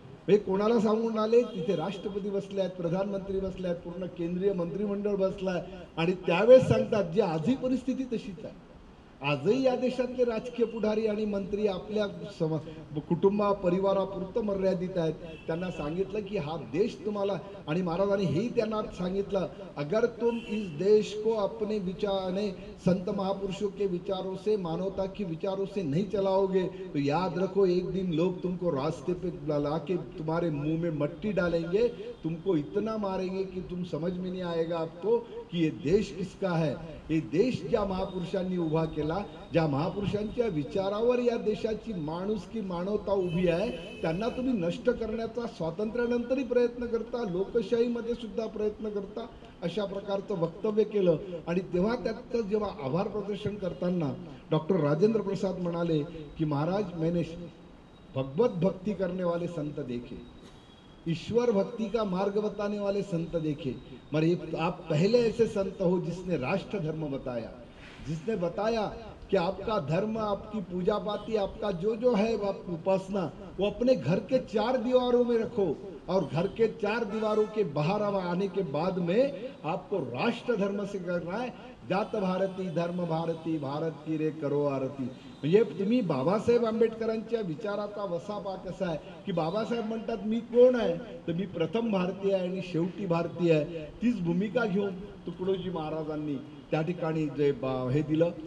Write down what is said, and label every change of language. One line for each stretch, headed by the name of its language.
Marathi: हे कोणाला सांगून आले, तिथे राष्ट्रपती बसले आहेत, प्रधानमंत्री बसले आहेत, पूर्ण केंद्रीय मंत्रिमंडळ बसलाय आणि त्यावेळेस सांगतात जी आजही परिस्थिती तशीच आहे. आजही या देशातले राजकीय पुढारी आणि मंत्री आपल्या कुटुंबा परिवारापुरतं मर्यादित आहेत. त्यांना सांगितलं की हा देश तुम्हाला, आणि महाराजांनी हेही त्यांना सांगितलं,
Hindi: अगर तुम इस देश को अपने विचार संत महापुरुषों के विचारों से, मानवता के विचारों से नहीं चलाओगे तो याद रखो एक दिन लोग तुमको रास्ते पे ला के तुम्हारे मुंह में मट्टी डालेंगे, तुमको इतना मारेंगे कि तुम समझ में नहीं आएगा आपको की ये देश किसका है.
Marathi: हे देश ज्या महापुरुषांनी उभा केला, ज्या महापुरुषांच्या विचारावर या देशाची माणुसकी मानवता उभी आहे, त्यांना तुम्ही नष्ट करण्याचा स्वातंत्र्यानंतरही प्रयत्न करता, लोकशाहीमध्ये सुद्धा प्रयत्न करता, अशा प्रकारचं वक्तव्य केलं. आणि तेव्हा त्याचं जेव्हा आभार प्रदर्शन करताना डॉक्टर राजेंद्र प्रसाद म्हणाले की
Hindi: महाराज मैंने भगवत भक्ति करने वाले संत देखे, ईश्वर भक्ति का मार्ग बताने वाले संत देखे, मगर आप पहले ऐसे संत हो जिसने राष्ट्र धर्म बताया, जिसने बताया कि आपका धर्म, आपकी पूजा पाती, आपका जो जो है आपकी उपासना, वो अपने घर के 4 दीवारों में रखो और घर के 4 दीवारों के बाहर आने के बाद में आपको राष्ट्र धर्म से करना है. जात भारती धर्म भारती, भारत की रे करो आरती.
Marathi: म्हणजे तुम्ही बाबासाहेब आंबेडकरांच्या विचाराचा वसा पा कसा आहे की बाबासाहेब म्हणतात मी कोण आहे, तर मी प्रथम भारतीय आहे आणि शेवटी भारतीय आहे. तीच भूमिका घेऊन तुकडोजी महाराजांनी त्या ठिकाणी जे हे दिलं.